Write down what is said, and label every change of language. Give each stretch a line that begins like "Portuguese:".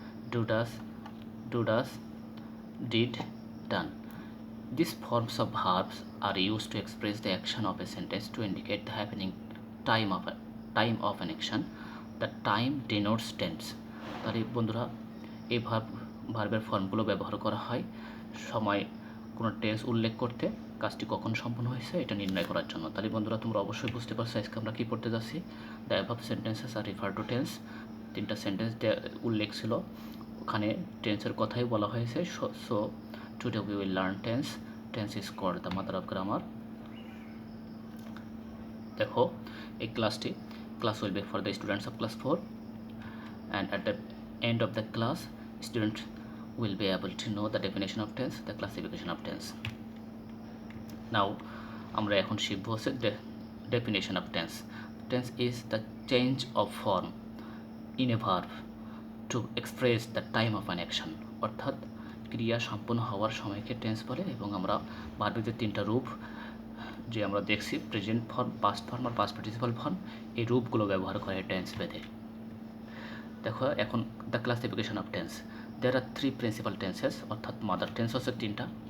English: Do, does, did, done. These forms of verbs are used to express the action of a sentence to indicate the happening time of an action. The time denotes tense.
Bangla: তাহলে বন্ধুরা, এই ভার্বের ফর্মগুলো ব্যবহার করা হয় সময় কোনো tense উল্লেখ করতে, কাজটি কখন সম্পন্ন হয়েছে এটা নির্ণয় করার জন্য. তাহলে বন্ধুরা, তোমরা অবশ্যই বুঝতে পারছো আজকে আমরা কী পড়তে যাচ্ছি.
English: The above sentences are refer to tense.
Bangla: তিনটা সেন্টেন্স উল্লেখ ছিল, ওখানে টেন্সের কথাই বলা হয়েছে.
English: So today we will learn tense. Tense is called the mother of grammar.
Bangla: দেখো, এই
English: class will be for the students of class 4, and at the end of the class students will be able to know the definition of tense, the classification of tense.
Bangla: Now আমরা এখন শিখব হচ্ছে
English: definition of tense. Tense is the change of form in a verb to express the time of an action.
Bangla: অর্থাৎ ক্রিয়া সম্পন্ন হওয়ার সময়কে tense বলে. এবং আমরা ভার্বের যে তিনটা রূপ যে আমরা দেখছি, প্রেজেন্ট ফর্ম, পাস্ট ফর্ম আর পাস্ট পার্টিসিপাল ফর্ম, এই রূপগুলো ব্যবহার করে টেন্স বেঁধে.
English: দেখো এখন the classification of tense. There are three principal tenses,
Bangla: অর্থাৎ মাদার টেন্স হচ্ছে তিনটা.